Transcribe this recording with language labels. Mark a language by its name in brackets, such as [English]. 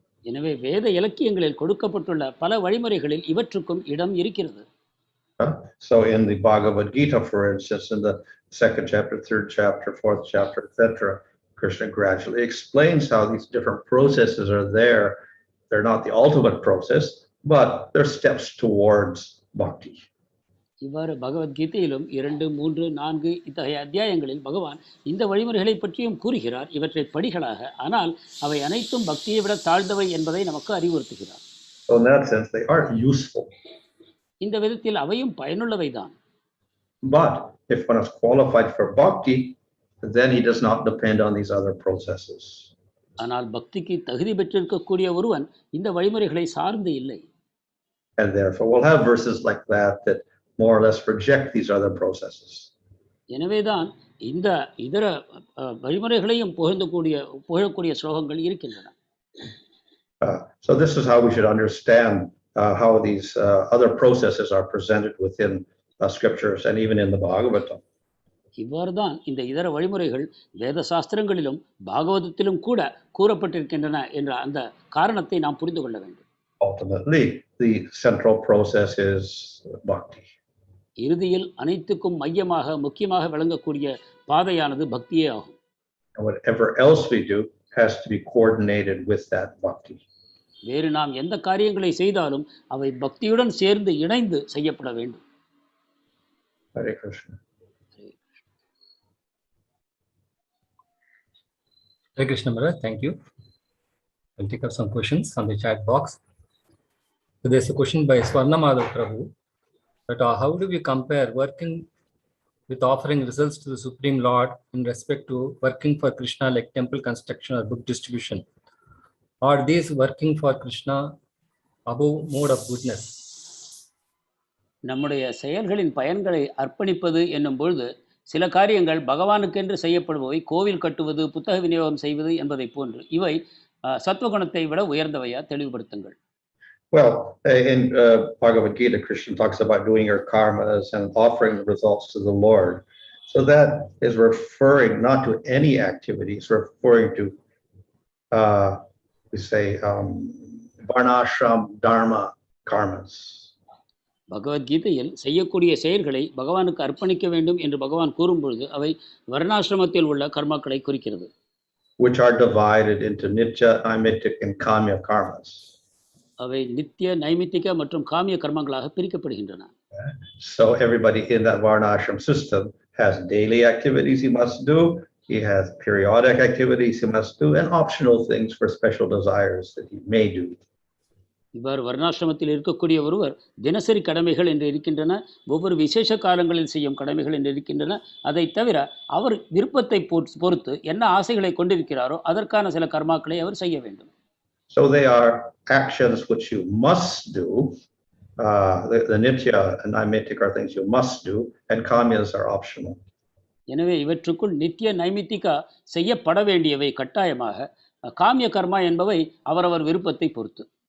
[Tamil] எனவே வேத இலக்கியங்களில் கொடுக்கப்பட்டுள்ள பல வழிமுறைகளில் இவற்றுக்கும் இடம் இருக்கிறது. [English] So in the Bhagavad Gita, for instance, in the 2nd chapter, 3rd chapter, 4th chapter, etc., Krishna gradually explains how these different processes are there. They're not the ultimate process, but they're steps towards bhakti. [Tamil] இவ்வாறு பகவத்கீதையிலும் 2, 3, 4 இத்தகைய அத்தியாயங்களில் பகவான் இந்த வழிமுறைகளை பற்றியும் கூறுகிறார். இவற்றை படிகளாக, ஆனால் அவை அனைத்தும் பக்தியை விட தாழ்ந்தவை என்பதை நமக்கு அறிவுறுத்துகிறார். [English] So in that sense, they are useful. [Tamil] இந்த விதத்தில் அவையும் பயனுள்ளவைதான். [English] But if one is qualified for bhakti, then he does not depend on these other processes. [Tamil] ஆனால் பக்திக்கு தகுதி பெற்றிருக்கக்கூடிய ஒருவன் இந்த வழிமுறைகளை சார்ந்து இல்லை. [English] And therefore we'll have verses like that more or less reject these other processes. [Tamil] எனவேதான் இந்த இதர வழிமுறைகளையும் புகழக்கூடிய ஸ்லோகங்கள் இருக்கின்றன. [English] So this is how we should understand how these other processes are presented within scriptures and even in the Bhagavatam. [Tamil] இவ்வாறுதான் இந்த இதர வழிமுறைகள் வேத சாஸ்திரங்களிலும் பாகவதத்திலும் கூட கூறப்பட்டிருக்கின்றன என்ற அந்த காரணத்தை நாம் புரிந்து கொள்ள வேண்டும். [English] Ultimately, the central process is bhakti. [Tamil] இறுதியில் அனைத்துக்கும் மையமாக முக்கியமாக விளங்கக்கூடிய பாதையானது பக்தியே ஆகும். [English] And whatever else we do has to be coordinated with that bhakti. [Tamil] வேறு நாம் எந்த காரியங்களை செய்தாலும் அவை பக்தியுடன் சேர்ந்து இணைந்து செய்யப்பட வேண்டும். [English] Hare Krishna. Hare Krishna Maharaj, thank you. I'll take up some questions on the chat box. So there's a question by Swarnamada Prabhu that how do we compare working with offering results to the Supreme Lord in respect to working for Krishna like temple construction or book distribution? Are these working for Krishna above mode of goodness? [Tamil] நம்முடைய செயல்களின் பயன்களை அர்ப்பணிப்பது என்னும் பொழுது சில காரியங்கள் பகவானுக்கென்று செய்யப்படுபவை, கோவில் கட்டுவது, புத்தக விநியோகம் செய்வது என்பதை போன்று. இவை சத்வகுணத்தை விட உயர்ந்தவையா? தெளிவுபடுத்துங்கள். [English] Well, in Bhagavad Gita, Krishna talks about doing your karmas and offering the results to the Lord. So that is referring not to any activity, it's referring to, we say, varṇāśrama, dharma karmas. [Tamil] பகவத்கீதையில் செய்யக்கூடிய செயல்களை பகவானுக்கு அர்ப்பணிக்க வேண்டும் என்று பகவான் கூறும்பொழுது அவை வர்ணாசிரமத்தில் உள்ள கர்மாக்களை குறிக்கிறது. [English] Which are divided into nitya, naimittika and kamya karmas. [Tamil] அவை நித்திய, நைமித்திக மற்றும் காமிய கர்மங்களாக பிரிக்கப்படுகின்றன. [English] So everybody in that varṇāśrama system has daily activities he must do, he has periodic activities he must do, and optional things for special desires that he may do. [Tamil] இவ்வாறு வர்ணாசிரமத்தில் இருக்கக்கூடிய ஒருவர் தினசரி கடமைகள் என்று இருக்கின்றன, ஒவ்வொரு விசேஷ காலங்களில் செய்யும் கடமைகள் என்று இருக்கின்றன. அதை தவிர அவர் விருப்பத்தை பொறுத்து என்ன ஆசைகளை கொண்டிருக்கிறாரோ அதற்கான சில கர்மாக்களை அவர் செய்ய வேண்டும். [English] So they are actions which you must do. The nitya and naimittika are things you must do, and kamyas are optional. [Tamil] எனவே இவற்றுக்குள் நித்திய, நைமித்திகா செய்யப்பட வேண்டியவை கட்டாயமாக, காமிய கர்மா என்பவை அவரவர் விருப்பத்தை பொறுத்து.